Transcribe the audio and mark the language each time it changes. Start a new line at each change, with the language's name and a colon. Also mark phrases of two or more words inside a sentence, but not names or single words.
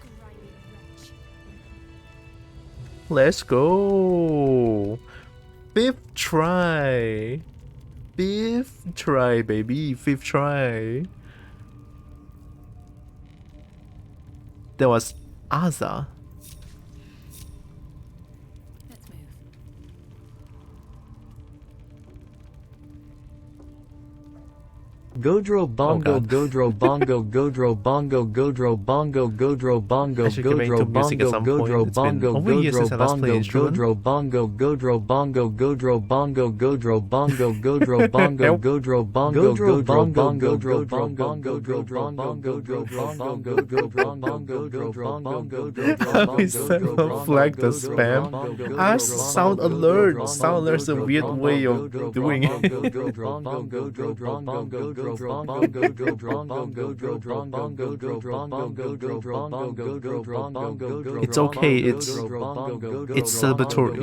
English: Let's go. Fifth try. Fifth try, baby. Fifth try. There was Aza. Let's move. Godro bongo godro bongo godro bongo godro bongo godro bongo godro bongo godro bongo godro bongo godro bongo godro bongo godro bongo godro bongo godro bongo godro bongo godro bongo godro bongo godro bongo godro bongo godro bongo We set up flag the spam. Sound alert. Sound alert is a weird way of doing it. It's okay, it's celebratory.